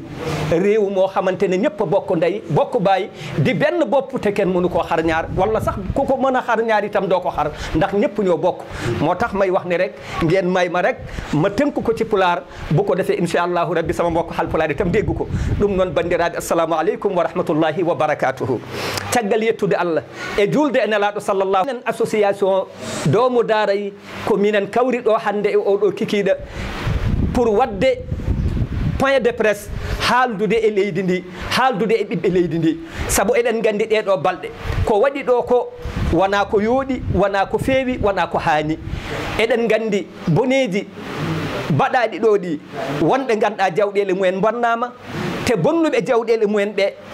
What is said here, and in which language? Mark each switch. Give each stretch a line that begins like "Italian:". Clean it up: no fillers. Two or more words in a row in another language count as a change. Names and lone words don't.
Wolof: réew moo xamante ne ñëpp a bokk ndey bokk baay di benn bopp te kenn mënu koo xar ñaar wala sax ku ko mën a xar ñaar itam doo ko xar ndax ñëpp ñoo bokk moo tax may wax ne rek ngeen may ma rek ma tënk ko ci pulaar bu ko defee
Arabic: إن شاء الله ربي
Wolof: sama mbokk halpulaar itam dégg ko
Fula: ɗum noon bandiraɓe
Arabic: السلام عليكم ورحمة الله وبركاته
Fula: caggal yettude Allah e julde e nelaɗo sallallahu minen association doomu daarayi ko minen kawri ɗo hande e oɗo kikiɗa pour wadde
French: point de presse
Fula: haaldude e leydi ndi haaldude e ɓiɓɓe leydi ndi sabu eɗen gandi ɗeɗo balɗe ko waɗi ɗo ko wona ko yooɗi wona ko feewi wona ko haani eɗen gandi boneji baɗaɗi ɗo ɗi wonɓe ganduɗa jawɗele mumen bonnama te bonnuɓe jawɗele mumen ɓe